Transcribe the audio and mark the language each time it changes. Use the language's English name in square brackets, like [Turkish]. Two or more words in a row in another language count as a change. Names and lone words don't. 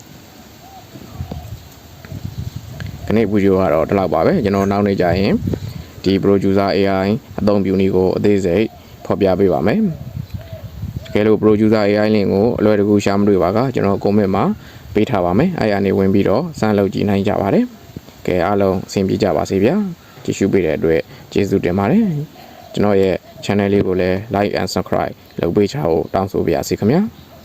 [Burmese] ခဏဗီဒီယိုကတော့ဒီလောက်ပါပဲကျွန်တော်နောက်နေကြရင်ဒီ [English] producer AI [Burmese] အသုံးပြုနည်းကိုအသေးစိတ်ဖော်ပြပေးပါမယ်တကယ်လို့ [English] producer AI link [Burmese] ကိုအလွယ်တကူရှာမတွေ့ပါကကျွန်တော် comment မှာပေးထားပါမယ်အဲ့ရနေဝင်ပြီးတော့စမ်းလုပ်ကြည့်နိုင်ကြပါတယ်ကဲအားလုံးအဆင်ပြေကြပါစေဗျာကြည့်ရှုပေးတဲ့အတွက်ကျေးဇူးတင်ပါတယ်ကျွန်တော်ရဲ့ channel လေးကိုလည်း [English] like and subscribe [Burmese] လုပ်ပေးချဖို့တောင်းဆိုပါရစေခင်ဗျာ